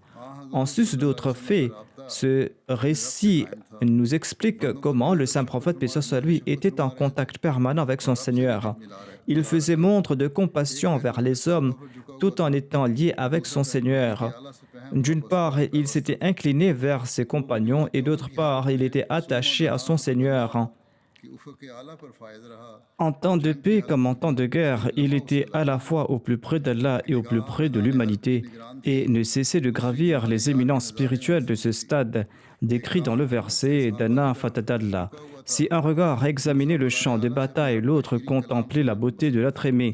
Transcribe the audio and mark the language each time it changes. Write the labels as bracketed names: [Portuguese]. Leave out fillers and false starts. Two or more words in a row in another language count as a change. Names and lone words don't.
[French] En sus d'autres faits, ce récit nous explique comment le saint prophète, paix soit lui, était en contact permanent avec son Seigneur. Il faisait montre de compassion envers les hommes tout en étant lié avec son Seigneur. D'une part, il s'était incliné vers ses compagnons et d'autre part, il était attaché à son Seigneur. [Urdu] کہ افق اعلیٰ پر فائز رہا [French] En temps de paix comme en temps de guerre, il était à la fois au plus près d'Allah et au plus près de l'humanité et ne cessait de gravir les éminences spirituelles de ce stade décrit dans le verset Dana Fatadallah. Si un regard examinait le champ de bataille, l'autre contemplait la beauté de l'être aimé.